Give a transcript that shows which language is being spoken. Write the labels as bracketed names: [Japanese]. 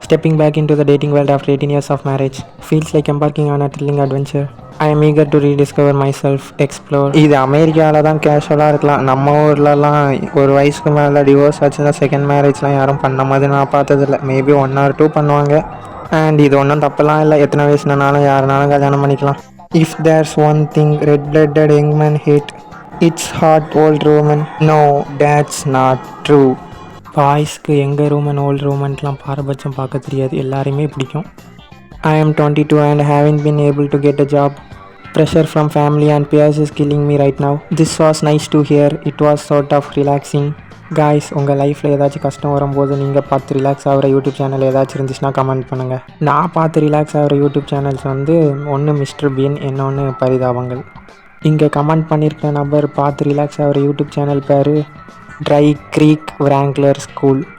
[English] Stepping back into the dating world after 18 years of marriage feels like embarking on a thrilling adventure. I am eager to rediscover myself, explore. [Tamil] இது அமெரிக்காவில் தான் கேஷுவலாக இருக்கலாம். நம்ம ஊர்லலாம் ஒரு வயசுக்கு மேலே டிவோர்ஸ் ஆச்சுன்னா செகண்ட் மேரேஜ்லாம் யாரும் பண்ண மாதிரி நான் பார்த்ததில்ல. மேபி 1 or 2 பண்ணுவாங்க. அண்ட் இது ஒன்றும் தப்பெல்லாம் இல்லை. எத்தனை வயசுனாலும் யாருனாலும் கல்யாணம் பண்ணிக்கலாம். [English] If there's one thing red-blooded young men hate, it's hot old women. No, that's not true. [Tamil] பாய்ஸ்க்கு எங்கள் ரூமன் ஓல்டு ரூமன்ட்லாம் பாரபட்சம் பார்க்க தெரியாது, எல்லாரையுமே பிடிக்கும். [English] I am 22 and haven't been able to get a job. Pressure from family and peers is killing me right now. This was nice to hear. It was sort of relaxing. [Tamil] Guys, உங்கள் லைஃப்பில் ஏதாச்சும் கஷ்டம் வரும்போது நீங்கள் பார்த்து relax ஆகிற YouTube channel ஏதாச்சும் இருந்துச்சுன்னா கமெண்ட் பண்ணுங்கள். நான் பார்த்து ரிலாக்ஸ் ஆகிற யூடியூப் சேனல்ஸ் வந்து ஒன்று மிஸ்டர் பீன், இன்னொன்று பரிதாபங்கள். இங்கே கமெண்ட் பண்ணியிருக்கிற நபர் பார்த்து ரிலாக்ஸ் ஆகிற யூடியூப் சேனல் பேர் ட்ரை க்ரீக் விராங்க்லர் ஸ்கூல்.